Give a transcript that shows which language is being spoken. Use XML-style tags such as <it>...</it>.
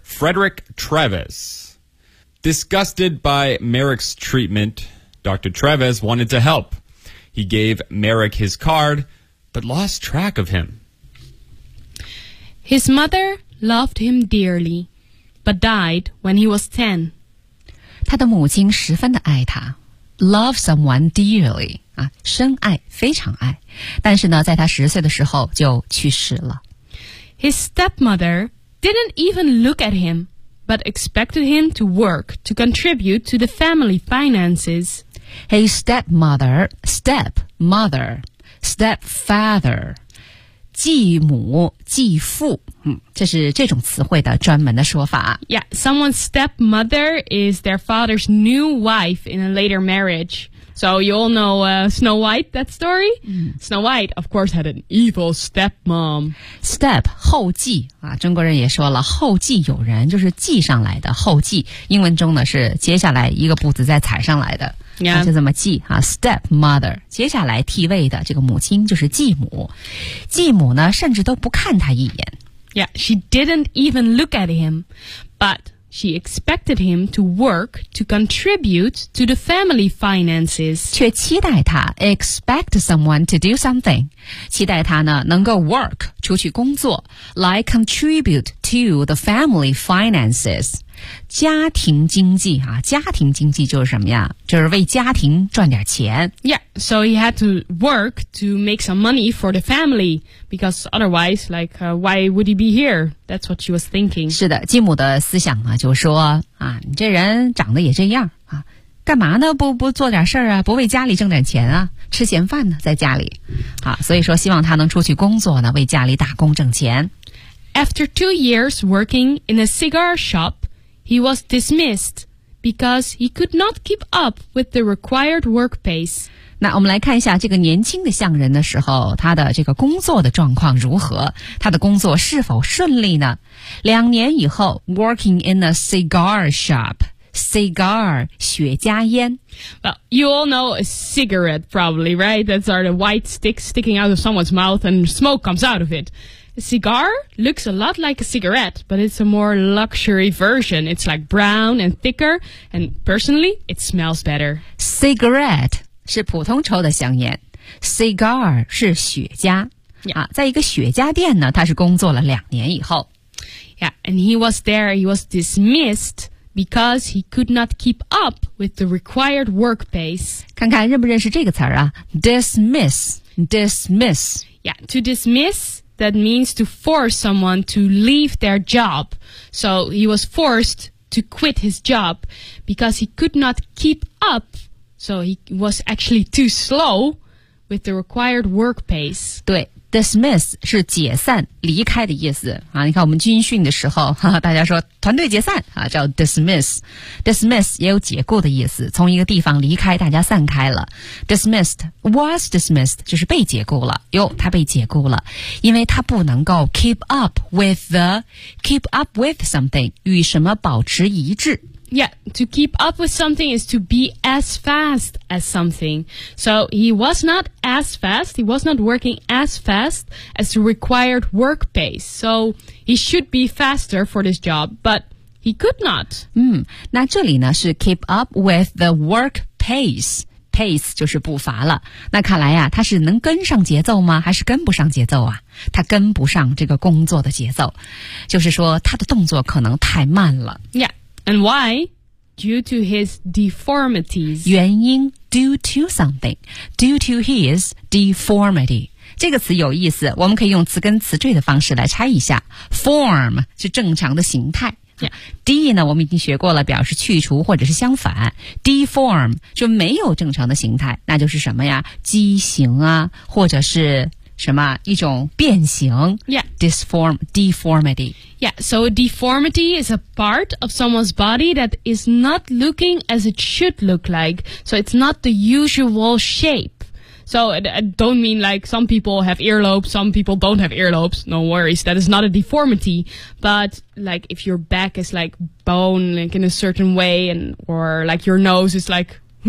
<en>Frederick Treves. Disgusted by Merrick's treatment, Dr. Treves wanted to help. He gave Merrick his card, but lost track of him. His mother loved him dearly, but died when he was 10.</en> <zh>他的母亲十分的爱他 ,</zh> <en>love someone dearly,</en> <zh>啊，深爱，非常爱。但是呢，在他十岁的时候就去世了。</zh> <en>His stepmother didn't even look at him, but expected him to work to contribute to the family finances. His stepmother, stepmother, stepfather,</en> <zh>继母、继父，这是这种词汇的专门的说法。</zh> <en>Yeah, someone's stepmother is their father's new wife in a later marriage. So you all know Snow White, that story?、Snow White, of course, had an evil stepmom.</en> <zh>Step, 后继、啊、中国人也说了后继有人就是继上来的后继英文中呢是接下来一个步子再踩上来的。</zh> <en>Yeah.</en> <zh>就这么继、啊、stepmother 接下来替位的这个母亲就是继母继母呢甚至都不看他一眼</zh> <en>Yeah, she didn't even look at him But She expected him to work to contribute to the family finances.</en> <zh>却期待他</zh> <en>expect someone to do something.</en> <zh>期待他呢能够</zh> <en>work</en> <zh>出去工作</zh> <en>like contribute to the family finances.</en> <zh>家庭经济啊，家庭经济就是什么呀？就是为家庭赚点钱。</zh> <en>Yeah, so he had to work to make some money for the family because otherwise, like, why would he be here? That's what she was thinking.</en> <zh>是的，继母的思想呢，就说啊，你这人长得也这样啊，干嘛呢？不做点事儿啊？不为家里挣点钱啊？吃闲饭呢，在家里。好，所以说希望他能出去工作呢，为家里打工挣钱。</zh> <en>After 2 years working in a cigar shop, he was dismissed because he could not keep up with the required work pace.</en> <zh>那我们来看一下这个年轻的匠人的时候，他的这个工作的状况如何？他的工作是否顺利呢？两年以后</zh> <en>，working in a cigar shop.</en> <zh>Cigar, 雪茄烟</zh> <en>Well, you all know a cigarette probably, right? That's the white sticks sticking out of someone's mouth and smoke comes out of it. A cigar looks a lot like a cigarette, but it's a more luxury version. It's like brown and thicker, and personally, it smells better. Cigarette</en> <zh>是普通抽的香烟 Cigar 是雪茄、</zh> <en>yeah.</en> <zh>啊、在一个雪茄店呢他是工作了两年以后</zh> <en>Yeah, and he was there, he was dismissedBecause he could not keep up with the required work pace. 看看认不认识这个词儿啊 ,dismiss, dismiss. Yeah, to dismiss, that means to force someone to leave their job. So he was forced to quit his job because he could not keep up. So he was actually too slow with the required work pace.</en> <zh>对。 Dismiss 是解散离开的意思啊！你看我们军训的时候哈哈大家说团队解散啊，叫 dismiss dismiss 也有解雇的意思从一个地方离开大家散开了 dismissed was dismissed 就是被解雇了哟他被解雇了因为他不能够</zh> <en>keep up with the keep up with something</en> <zh>与什么保持一致</zh> <en>Yeah, to keep up with something is to be as fast as something So he was notas fast, he was not working as fast as the required work pace. So he should be faster for this job, but he could not.</en> <zh>嗯，那这里呢是</zh> <en>keep up with the work pace.</en> <zh>Pace 就是步伐了。那看来啊，他是能跟上节奏吗？还是跟不上节奏啊？他跟不上这个工作的节奏。就是说他的动作可能太慢了。</zh> <en>Yeah, and why? Due to his deformities.</en> <zh>原因</zh> <en>due to something. Due to his deformity.</en> <zh>这个词有意思我们可以用词根词缀的方式来拆一下。 Form 是正常的形态。</zh> <en>Yeah.</en> <zh>D 呢我们已经学过了表示去除或者是相反。Deform 就没有正常的形态那就是什么呀畸形啊或者是什么一种变形</zh> <en>Yeah. Deformity. Yeah, so a deformity is a part of someone's body that is not looking as it should look like. So it's not the usual shape. So I don't mean like some people have earlobes, some people don't have earlobes. No worries, that is not a deformity. But like if your back is like bone like in a certain way and or like your nose is like...</en>